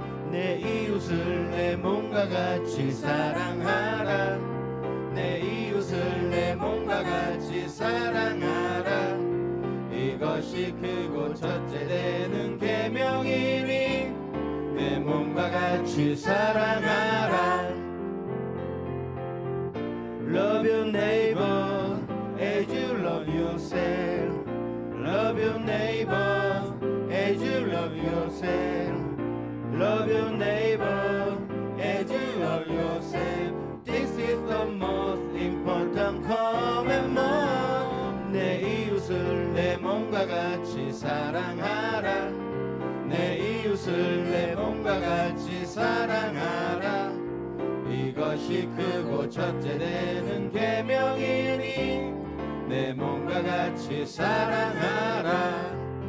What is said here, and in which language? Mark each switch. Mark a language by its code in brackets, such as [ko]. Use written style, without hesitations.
[ko] 내 이웃을 내 몸과 같이 사랑하라. 내 이웃을 내 몸과 같이 사랑하라. 이것이 크고 첫째 되는 계명이니 내 몸과 같이 사랑하라. [en] Love your neighbor as you love yourself. Love your neighbor as you love yourself. Love your neighbor as you love yourself. This is the most important commandment. [ko] 내 이웃을 내 몸과 같이 사랑하라. 내 이웃을 내 몸과 같이 사랑하라. 이것이 크고 첫째 되는 계명이니 내 몸과 같이 사랑하라.